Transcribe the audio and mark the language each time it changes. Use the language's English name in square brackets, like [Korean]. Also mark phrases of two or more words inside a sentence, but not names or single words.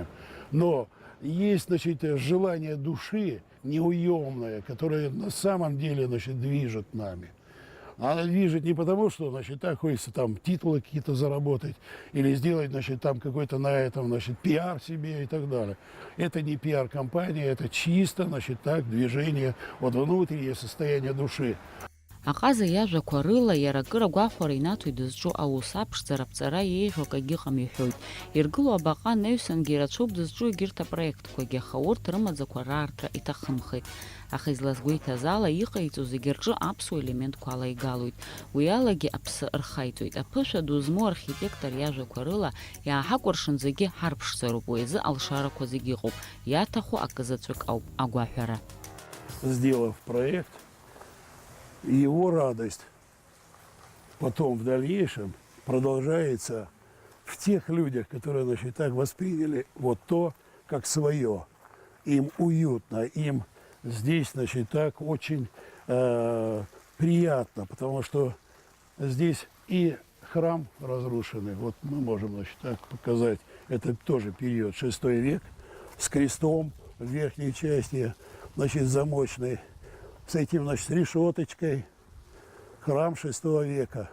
[Russian] Но есть, значит, желание души неуемное, которое на самом деле, значит, движет нами. Она движет не потому, что, значит, так хочется там титулы какие-то заработать или сделать, значит, там какой-то на этом, значит, пиар себе и так далее. Это не пиар-компания, это чисто, значит, так, движение, вот внутреннее состояние души. [Abkhazian] Аҟаза иажәақәа рыла иара акыр агәахәара инаҭоит дызҿу аус аԥшӡара аԥҵара еиӷьу акагьы ыҟам иҳәоит. Иргылоу абаҟа анаҩсангьы ирацәоуп дызҿу егьырҭ апроектқәагьы, аха урҭ рымаӡақәа раартра иҭахымхеит. Аха излазгәеиҭаз ала иҟаиҵо зегьы рҿы аԥсуа елементқәа алагалоит. Уи алагьы аԥсы рхаиҵоит. Аԥышәа ду змоу архитектор иажәақәа рыла иааҳакәыршан зегьы ҳарԥшӡароуп, уи азы алшарақәа зегьы ыҟоуп. Иаҭаху акызаҵәык ауп агәаҳәара. [Russian] Сделав проект, его радость потом в дальнейшем продолжается в тех людях, которые, значит, так восприняли вот то, как свое. Им уютно, им здесь, значит, так очень приятно, потому что здесь и храм разрушенный, вот мы можем, значит, так показать, это тоже период 6 век, с крестом в верхней части, значит, замочной, с этим, значит, решеточкой, храм 6 века.